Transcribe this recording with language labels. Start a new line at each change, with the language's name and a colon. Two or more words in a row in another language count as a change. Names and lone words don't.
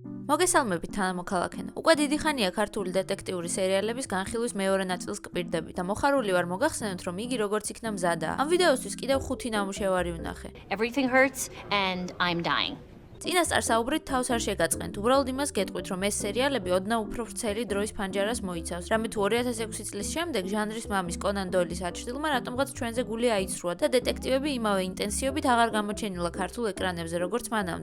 Georgian: მოგესალმებით თანამოქალაქენო. უკვე დიდი ხანია ქართული დეტექტიური სერიალების განხილვის მეორე ნაწილს გპირდებით და მოხარული ვარ მოგახსენოთ, რომ იგი როგორც იქნა მზადაა. ამ ვიდეოსთვის კიდევ 5 ნამუშევარი ვნახე.
English: Everything hurts and I'm dying.
Georgian: წინასწარ საუბრით თავს არ შეგაწყენთ, უბრალოდ იმას გეტყვით, რომ ეს სერიალები ოდნავ უფრო ვრცელი დროის ფანჯარას მოიცავს. რამე თუ 2006 წლის შემდეგ ჟანრის მამის კონან დოილის აჩრდილმა რატომღაც ჩვენზე გული აიცრუა და დეტექტივები იმავე ინტენსივობით აღარ გამოჩენილა ქართულ ეკრანებზე, როგორც მანამდე.